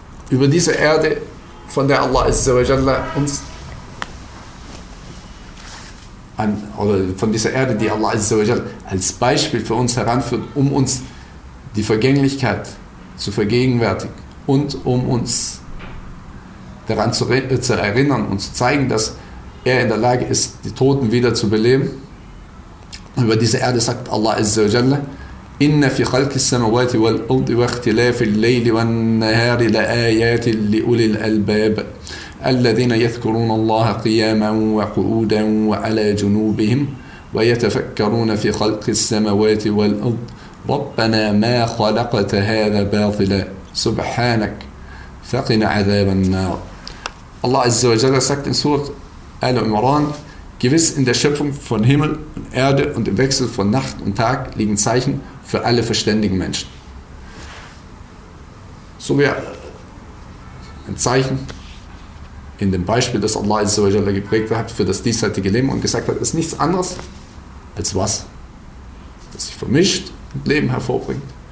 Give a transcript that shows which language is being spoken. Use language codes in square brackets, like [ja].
[de] Über diese Erde, von der Allah Azza wa Jalla uns die Allah Azza wa Jalla als Beispiel für uns heranführt, um uns die Vergänglichkeit zu vergegenwärtigen und um uns daran zu erinnern und zu zeigen, dass er in der Lage ist, die Toten wieder zu beleben. Über diese Erde sagt Allah Azza wa Jalla, [ar] إِنَّ فِي خَلْكِ السَّمَوَاتِ وَالْأَرْضِ وَاخْتِلَافِ اللَّيْلِ وَالنَّهَارِ لَآيَاتٍ لِأُولِي الْأَلْبَابِ الَّذِينَ يَذْكُرُونَ اللَّهَ قِيَامًا وَقُعُودًا وَعَلَى جُنُوبِهِمْ وَيَتَفَكَّرُونَ فِي خَلْقِ السَّمَوَاتِ وَالْأَرْضِ ربنا ما خلقت هذا باطلا سبحانك فقنا عذاب النار. [de] Allah Azza wa Jalla sagt in Surah Al-Imran: Gewiss, in der Schöpfung von Himmel und Erde und im Wechsel von Nacht und Tag liegen Zeichen für alle verständigen Menschen. So wie ein Zeichen in dem Beispiel, das Allah Azza wa Jalla geprägt hat für das diesseitige Leben und gesagt hat, ist nichts anderes als was, das sich vermischt und Leben hervorbringt.